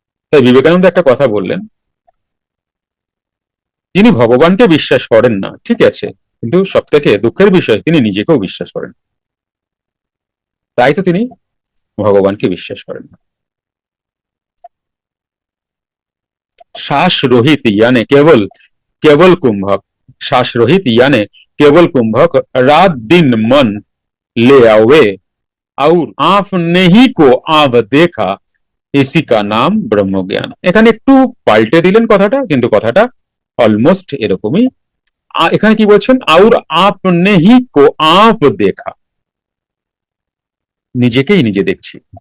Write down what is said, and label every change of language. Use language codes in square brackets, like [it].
[bn] তাই বিবেকানন্দ একটা কথা বললেন, তিনি ভগবানকে বিশ্বাস করেন না ঠিক আছে, কিন্তু সব থেকে দুঃখের বিষয় তিনি নিজেকেও বিশ্বাস করেন, তাই তো তিনি ভগবানকে বিশ্বাস করেন না। [hi] শ্বাস রহিত यानी केवल केवल कुंभक, श्वास रहित यानी केवल कुंभक, रात दिन मन ले आवे और आपने ही को आव देखा, इसी का नाम ब्रह्म ज्ञान। [bn] এখানে একটু পাল্টে দিলেন কথাটা, কিন্তু কথাটা অলমোস্ট এরকমই। এখানে কি বলছেন? [hi] और आपने ही को आव देखा, [bn] নিজেকেই নিজে দেখছি।